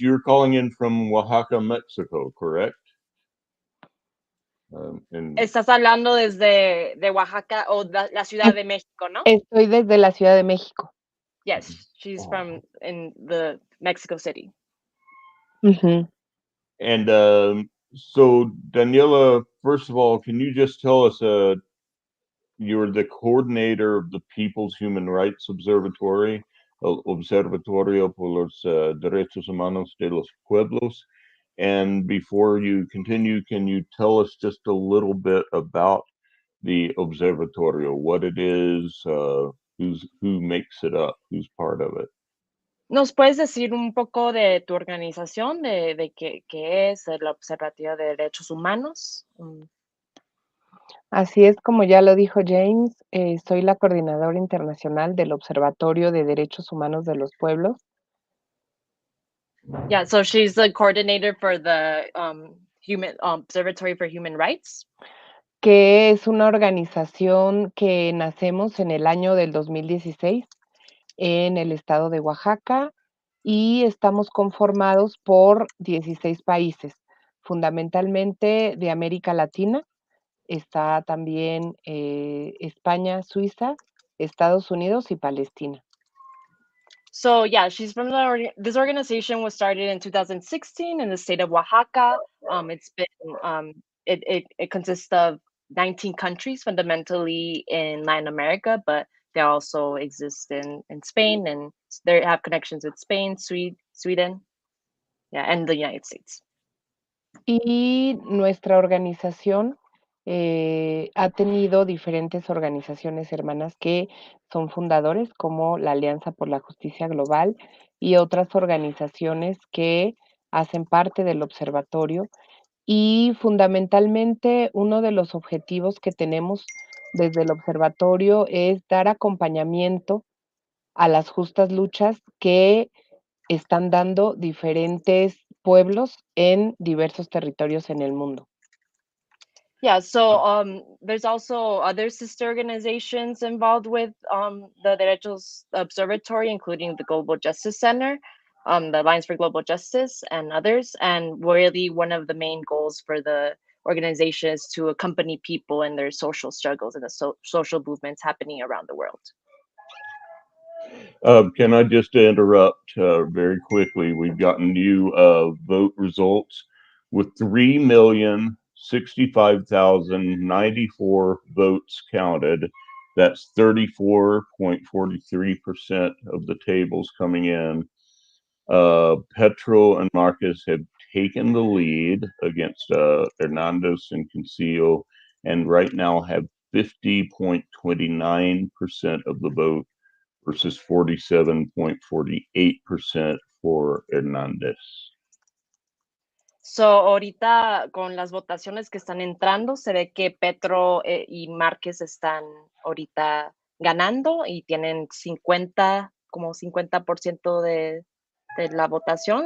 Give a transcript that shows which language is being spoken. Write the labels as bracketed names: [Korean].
[English] You're calling in from Oaxaca, Mexico, correct? [Spanish] Estás hablando desde de Oaxaca o la Ciudad de México, ¿no? Estoy desde la Ciudad de México. [English] Yes, she's from in the Mexico City. Ujú. And so, Daniela, first of all, can you just tell us, you're the coordinator of the People's Human Rights Observatory, Observatorio por los Derechos Humanos de los Pueblos. And before you continue, can you tell us just a little bit about the Observatorio, what it is, who makes it up, who's part of it? [Spanish] ¿Nos puedes decir un poco de tu organización, de qué es el Observatorio de Derechos Humanos? Así es como ya lo dijo James, soy la coordinadora internacional del Observatorio de Derechos Humanos de los Pueblos. [English] Yeah, so she's the coordinator for the Observatory for Human Rights. [Spanish] Que es una organización que nacemos en el año del 2016 en el estado de Oaxaca y estamos conformados por 16 países, fundamentalmente de América Latina. Está también España, Suiza, Estados Unidos y Palestina. [English] So yeah, she's from this organization was started in 2016 in the state of Oaxaca. It's been it consists of 19 countries, fundamentally in Latin America, but they also exist in Spain, and they have connections with Spain, Sweden, yeah, and the United States. [Spanish] Y nuestra organización ha tenido diferentes organizaciones hermanas que son fundadores, como la Alianza por la Justicia Global y otras organizaciones que hacen parte del observatorio. Y fundamentalmente uno de los objetivos que tenemos desde el observatorio es dar acompañamiento a las justas luchas que están dando diferentes pueblos en diversos territorios en el mundo. [English] Yeah, so there's also other sister organizations involved with the Derechos Observatory, including the Global Justice Center, the Alliance for Global Justice, and others. And really, one of the main goals for the organization is to accompany people in their social struggles and the social movements happening around the world. Can I just interrupt very quickly? We've gotten new vote results with 3,065,094 votes counted. That's 34.43% of the tables coming in. Petro and Marcos have taken the lead against Hernandez and Concio, and right now have 50.29% of the vote versus 47.48% for Hernandez. [Spanish] So, ahorita con las votaciones que están entrando, se ve que Petro y Márquez están ahorita ganando y tienen 50% de la votación.